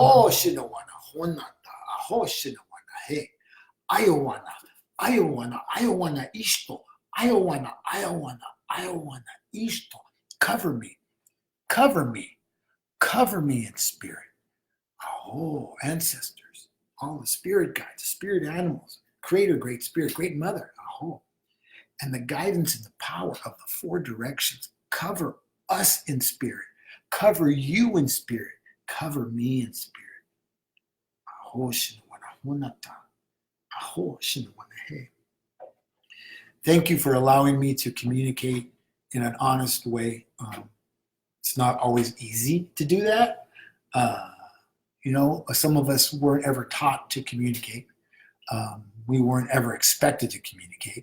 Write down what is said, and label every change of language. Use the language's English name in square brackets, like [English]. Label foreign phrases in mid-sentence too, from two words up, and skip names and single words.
[English] shinawana, honata, aho shinawana, he. Iowana, Iowana, ishto. Iowana, ishto. Cover me, cover me, cover me in spirit. Oh, ancestors, all the spirit guides, the spirit animals, creator, great spirit, great mother. Oh, and the guidance and the power of the four directions. Cover us in spirit. Cover you in spirit. Cover me in spirit. Aho shinawana honata. Aho shinawana he. Thank you for allowing me to communicate in an honest way. It's not always easy to do that. Some of us weren't ever taught to communicate. We weren't ever expected to communicate.